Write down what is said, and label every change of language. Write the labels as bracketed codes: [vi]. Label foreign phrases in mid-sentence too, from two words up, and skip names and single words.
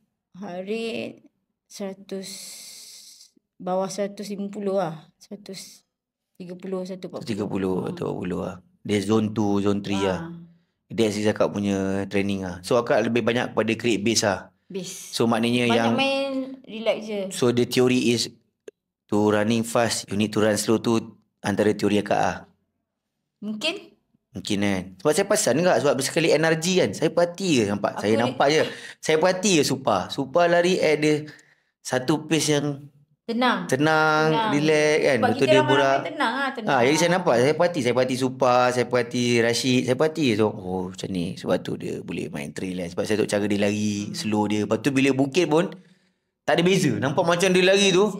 [ms] Harit bawah 150 lah. 130, 140. 30 atau 40 lah. Dia zone 2, zone 3 lah. That's akak punya training lah. So akak lebih banyak pada create base lah. Base. So maknanya Banyak yang main relax je. [en] So the theory is to running fast, you need to run slow [ms] tu antara teori akak lah. Mungkin Kan. Sebab saya perasan juga sebab sekali energy kan. Saya perhati je nampak. Saya nampak je. Saya perhati je Supa. Supa lari at dia satu pace yang tenang, relax kan. sebab Betul kita dia ramai-ramai borak. tenang. Jadi saya nampak. Saya perhati Supa. Saya perhati Rashid. Saya perhati. So macam ni. Sebab tu dia boleh main trail kan. Sebab saya tengok cara dia lari. Slow dia. Lepas tu bila bukit pun tak ada beza. Nampak macam dia lari tu